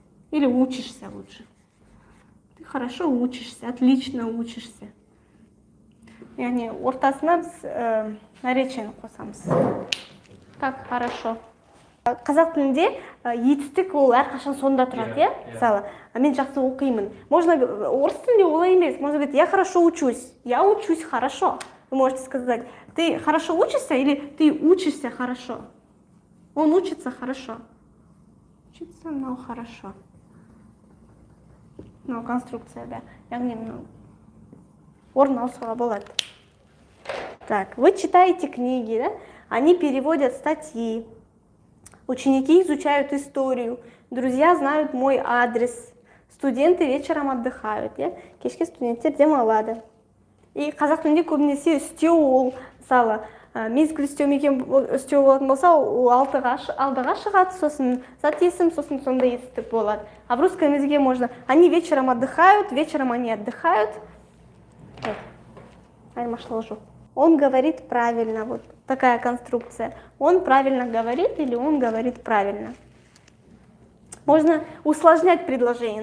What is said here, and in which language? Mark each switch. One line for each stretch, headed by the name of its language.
Russian: Или учишься лучше. Ты хорошо учишься, отлично учишься.
Kazakh: Яғни ортасына біз наречиені қосамыз.
Russian: Как хорошо.
Kazakh: Қазақ тілінде етістік ол әрқашан сонда тұрады, иә? Мысалы, мен жақсы оқимын. Можно орыс тілінде олай емес.
Russian: Можно говорить, я хорошо учусь. Я учусь хорошо. Вы можете сказать, ты хорошо учишься или ты учишься хорошо? Он учится хорошо. Учится, но хорошо. Конструкция, да.
Kazakh: Яғни орын алуға болады.
Russian: Так, вы читаете книги, да? Они переводят статьи. Ученики изучают историю. Друзья знают мой адрес. Студенты вечером отдыхают.
Kazakh: Кешке студенттер демалады. И қазақ тілінде көбінесе істеу ол, мысалы, мезгіл істеу болатын болса, ол алдыға шығады, сосын зат есім, сосын сонда естіп болады.
Russian: А в русском языке можно, они вечером отдыхают, вечером они отдыхают.
Kazakh: Айырмашылығы жоқ.
Russian: Он говорит правильно, вот такая конструкция. Он правильно говорит или он говорит правильно. Можно усложнять предложение.